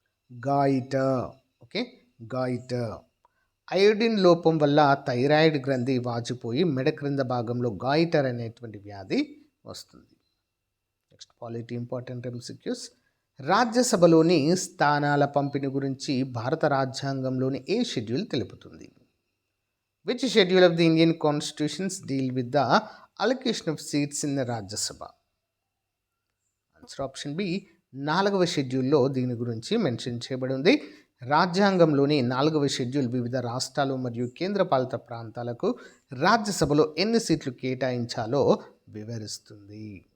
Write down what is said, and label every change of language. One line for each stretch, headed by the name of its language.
Telugu: Goitre. Okay, goitre. Iodine లోపం వల్ల thyroid గ్రంథి వాచిపోయి మెడ క్రింద భాగంలో గాయిటర్ అనేటువంటి వ్యాధి వస్తుంది. Next, polity important MCQs. రాజ్యసభలోని స్థానాల పంపిణీ గురించి భారత రాజ్యాంగంలోని ఏ షెడ్యూల్ తెలుపుతుంది?
English: Which schedule of the Indian constitutions deal with the allocation of seats in the Rajya Sabha?
Telugu: Answer option B, 4వ షెడ్యూల్లో దీని గురించి మెన్షన్ చేయబడి ఉంది. రాజ్యాంగంలోని 4వ షెడ్యూల్ వివిధ రాష్ట్రాలు మరియు కేంద్రపాలిత ప్రాంతాలకు రాజ్యసభలో ఎన్ని సీట్లు కేటాయించాలో వివరిస్తుంది.